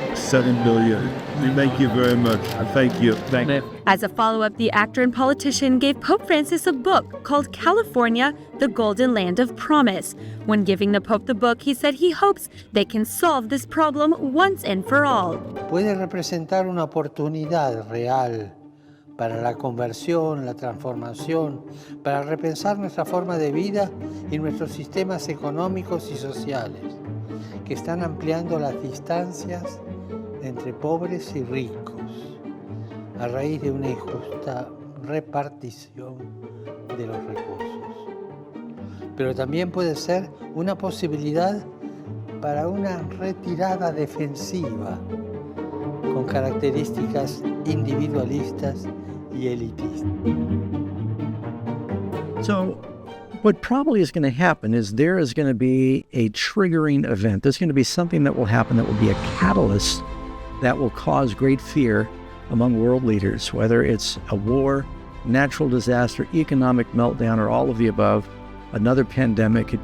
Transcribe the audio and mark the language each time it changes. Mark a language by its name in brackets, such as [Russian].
[English] 7 billion. Thank you very much. Thank you. Thank you. As a follow-up, the actor and politician gave Pope Francis a book called California, the Golden Land of Promise. When giving the Pope the book, he said he hopes they can solve this problem once and for all. [Spanish] Puede representar una oportunidad real para la conversión, la transformación, para repensar nuestra forma de vida y nuestros sistemas económicos y sociales, que están ampliando las distancias entre pobres y ricos, a raíz de una injusta repartición de los recursos. Pero también puede ser una posibilidad para una retirada defensiva, con características individualistas y elitistas. [English] So what probably is going to happen is there is going to be a triggering event. There's going to be something that will happen that will be a catalyst that will cause great fear among world leaders, whether it's a war, natural disaster, economic meltdown, or all of the above, another pandemic.